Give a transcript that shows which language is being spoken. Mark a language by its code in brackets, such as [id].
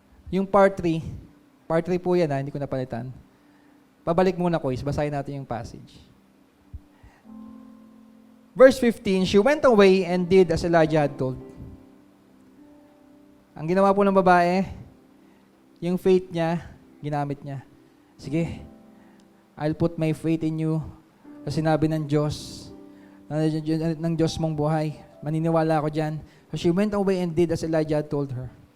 [tl] Yung part 3 po yan, hindi ko napalitan. Pabalik muna, quiz. Basahin natin yung passage. [en] Verse 15, she went away and did as Elijah had told. [tl] Ang ginawa po ng babae, yung faith niya, ginamit niya. Sige, [en] I'll put my faith in you. [tl] Sa sinabi ng Diyos, ng Diyos mong buhay. Maniniwala ako dyan. [en] So she went away and did as Elijah had told her.